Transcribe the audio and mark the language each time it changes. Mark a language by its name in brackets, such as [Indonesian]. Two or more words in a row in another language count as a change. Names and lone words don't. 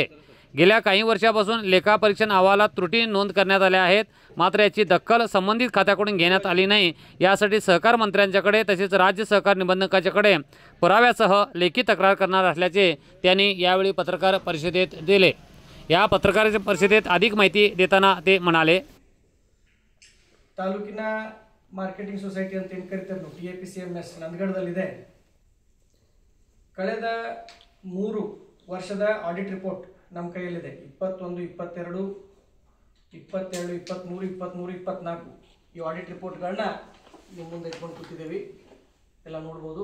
[Marathi] गेल्या काही वर्षापासून लेखापरीक्षण अहवालात त्रुटी नोंद करण्यात आल्या आहेत, मात्र याची दखल संबंधित खात्याकडून घेण्यात आली नाही। यासाठी सहकार मंत्र्यांच्याकडे तसेच राज्य सहकार निबंधकाच्याकडे पुराव्यासह लेखी तक्रार करणार असल्याचे त्यांनी यावेळी पत्रकार परिषदेत दिले। या पत्रकार परिषदेत अधिक माहिती देताना ते म्हणाले, [Kannada] ತಾಲೂಕಿನ ಮಾರ್ಕೆಟಿಂಗ್ ಸೊಸೈಟಿ ಅಂತ ಏನು ಕರೀತಾರೆ ನಾವು TAPCMS ನಂದಗಡದಲ್ಲಿದೆ। ಕಳೆದ 3 ವರ್ಷದ ಆಡಿಟ್ ರಿಪೋರ್ಟ್ ನಮ್ಮ ಕೈಯಲ್ಲಿದೆ। 21, 22, 27, 23, 23, 24 ಈ ಆಡಿಟ್ ರಿಪೋರ್ಟ್ಗಳನ್ನ ನಿಮ್ಮ ಮುಂದೆ ಇಟ್ಕೊಂಡು ಕೂತಿದ್ದೀವಿ, ಎಲ್ಲ ನೋಡ್ಬೋದು।